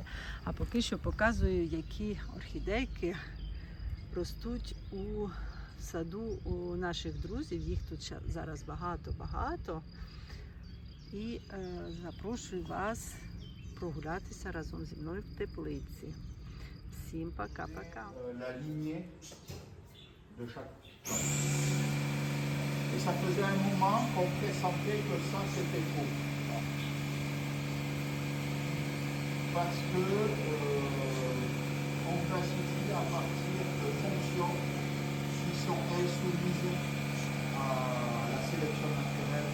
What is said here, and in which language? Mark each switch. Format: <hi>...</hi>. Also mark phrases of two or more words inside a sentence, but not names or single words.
<uk>А поки що показую, які орхідейки ростуть у саду у наших друзів. Їх тут зараз багато. І запрошую вас прогулятися разом зі мною в теплиці. Всім пока-пока.</uk> <fr>La lignée de chaque plante. Et ça faisait un moment qu'on pressentait que ça c'était faux. Parce que on classifie à partir de fonctions qui sont soumises à la sélection naturelle.</fr>